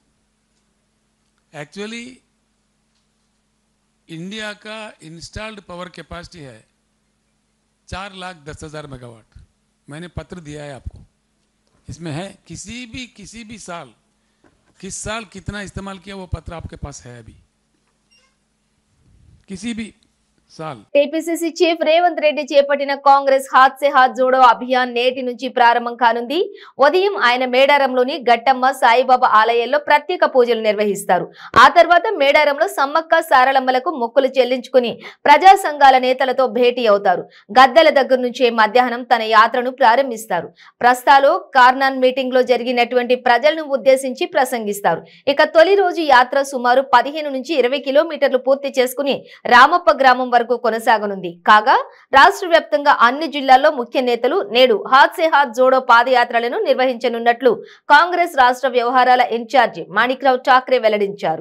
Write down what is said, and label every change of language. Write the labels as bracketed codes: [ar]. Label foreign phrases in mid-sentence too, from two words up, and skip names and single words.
[hi] एक्चुअली इंडिया का [en] installed power capacity [hi] है 4,10,000 मेगावाट। मैंने पत्र दिया है आपको, इसमें है किसी भी साल किस साल कितना इस्तेमाल किया वो पत्र आपके पास है अभी, किसी भी साल। [te] టీపీసీసీ చీఫ్ రేవంత్ రెడ్డి చేపట్టిన కాంగ్రెస్ హాత్ సే హాత్ జోడో అభియాన్ నేటి నుంచి ప్రారంభం కానుంది. ఉదయం ఆయన మేడారంలోని గట్టమ్మ సాయిబాబా ఆలయాల్లో ప్రత్యేక పూజలు నిర్వహిస్తారు. ఆ తర్వాత మేడారంలో సమ్మక్క సారలమ్మలకు మొక్కులు చెల్లించుకుని ప్రజా సంఘాల నేతలతో భేటీ అవుతారు. గద్దెల దగ్గర నుంచే మధ్యాహ్నం తన యాత్రను ప్రారంభిస్తారు. ప్రస్తాలో కార్నాన్ మీటింగ్ లో జరిగినటువంటి ప్రజలను ఉద్దేశించి ప్రసంగిస్తారు. ఇక తొలి రోజు యాత్ర సుమారు 15 నుంచి 20 కిలోమీటర్లు పూర్తి చేసుకుని రామప్ప గ్రామం వరకు కొనసాగనుంది. కాగా రాష్ట్ర వ్యాప్తంగా అన్ని జిల్లాల్లో ముఖ్య నేతలు నేడు హాత్ సే హాత్ జోడో పాదయాత్రలను నిర్వహించనున్నట్లు కాంగ్రెస్ రాష్ట్ర వ్యవహారాల ఇన్ఛార్జి మాణిక్రావు ఠాక్రే వెల్లడించారు.